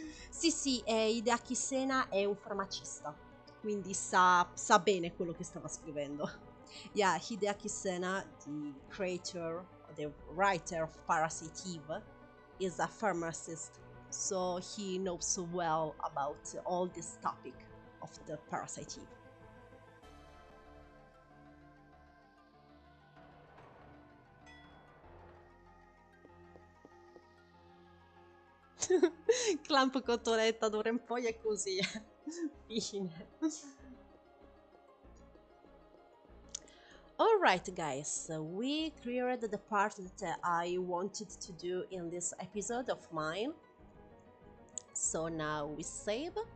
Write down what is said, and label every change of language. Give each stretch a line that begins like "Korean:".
Italian: Sì, Hideaki Sena è un farmacista, quindi sa bene quello che stava scrivendo.
English: Yeah, Hideaki Sena, the creator, the writer of Parasite Eve, is a pharmacist, so he knows well about all this topic of the Parasite Eve.
Italian: Clamp cotoletta d'ora in poi è così.
English: Fine. Alright guys, we cleared the part that I wanted to do in this episode of mine. So now we save.